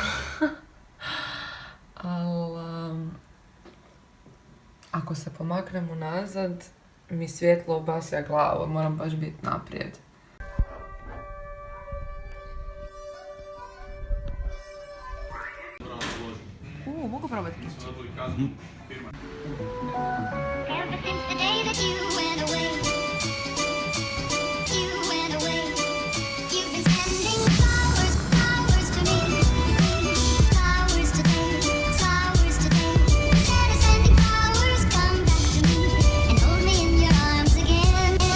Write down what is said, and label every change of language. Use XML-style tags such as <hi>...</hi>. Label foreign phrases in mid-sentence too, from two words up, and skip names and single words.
<hr>Ali ako se pomaknemo nazad, mi svjetlo obasja glavu, moram baš biti naprijed. Mogu probati?</hr> <en>Ever since the day that you went away, you've been sending flowers to me, flowers today. Instead of sending flowers, come back to me and hold me in your arms again.</en>